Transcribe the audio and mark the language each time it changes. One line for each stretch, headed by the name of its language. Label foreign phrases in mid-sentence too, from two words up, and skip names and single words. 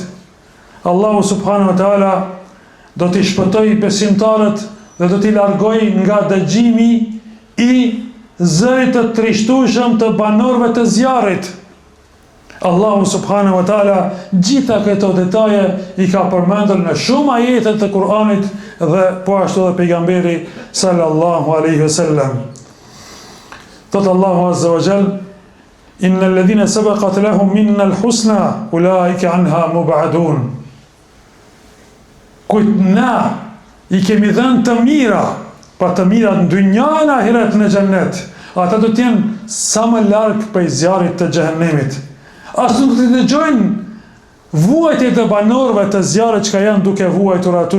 Albanian: Allahu
Arabic: سبحانه وتعالى
Albanian: do t'i shpëtoj besimtarët dhe do t'i largoj nga dëgjimi i zërit të trishtueshëm të banorëve të zjarrit. Allahu
Arabic: سبحانه وتعالى
Albanian: gjitha këto detaje i ka përmendur në shumë ajete të Kur'anit dhe po ashtu dhe pejgamberi
Arabic: صلى الله عليه وسلم.
Albanian: Thot Allahu
Arabic: عز وجل, إن الذين سبقت لهم منا الحسنى أولئك عنها مبعدون.
Albanian: Kujt na i kemi dhënë të mira, pa të mirat në dynja në ahiret në xhennet, ata do t'jenë sa më larg prej zjarrit të xhehenemit. As nuk të dëgjojnë vuajtjet e banorëve të zjarrit që janë duke vuajtur aty.